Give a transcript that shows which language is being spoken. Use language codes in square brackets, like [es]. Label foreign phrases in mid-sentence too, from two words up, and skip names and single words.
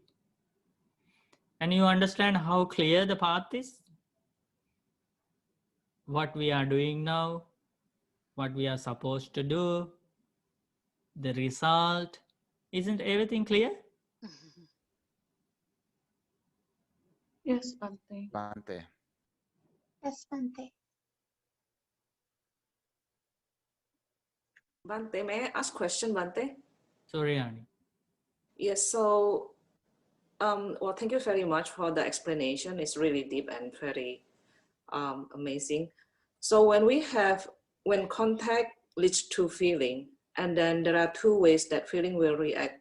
[en] And you understand how clear the path is? What we are doing now, what we are supposed to do, the result. Isn't everything clear? yes, Bante. Bante. Yes, Bante. Bante, may I ask question, Bante? Sorry, Ani. Yes, so, well, thank you very much for the explanation. It's really deep and very amazing. So when contact leads to feeling, and then there are 2 ways that feeling will react.